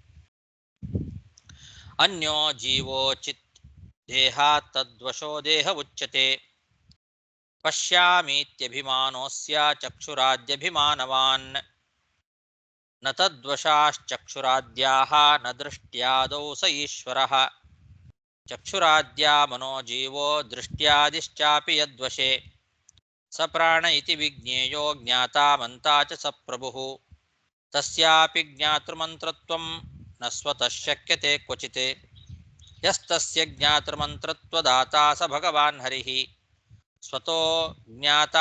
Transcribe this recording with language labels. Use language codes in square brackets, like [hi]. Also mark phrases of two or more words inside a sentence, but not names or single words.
[sa] ಅನ್ಯೋ ಜೀವೋ ಚಿತ್ ದೇಹ ತದ್ವಶೋ ದೇಹ ಉಚ್ಯತೆ ಪಶ್ಯಾಮೀತ್ಯಭಿಮಾನೋಸ್ಯ ಚಕ್ಷುರಾದ್ಯಭಿಮಾನವಾನ್ ನ ತದ್ವಶಾಶ್ಚಕ್ಷುರಾದ್ಯಾಹ ನ ದೃಷ್ಟ್ಯಾದೌ ಸ ಈಶ್ವರಃ ಚಕ್ಷುರಾದ್ಯಾ ಮನೋ ಜೀವೋ ದೃಷ್ಟ್ಯಾದಿಶ್ಚಾಪಿ ಯದ್ವಶೇ ಸ ಪ್ರಾಣ ಇತಿ ವಿಜ್ಞೇಯೋ ಜ್ಞಾತಾ ಮಂತಾ ಚ ಸ ಪ್ರಭುಃ ತಸ್ಯಾಪಿ ಜ್ಞಾತೃಮಂತ್ರತ್ವಂ ನ ಸ್ವತಃ ಶಕ್ಯತೆ ಕ್ವಚಿತ್ ಯಸ್ತಸ್ಯ ಜ್ಞಾತೃಮಂತ್ರತ್ವದಾತಾ ಸ ಭಗವಾನ್ ಹರಿಃ ಸ್ವತೋ ಜ್ಞಾತಾ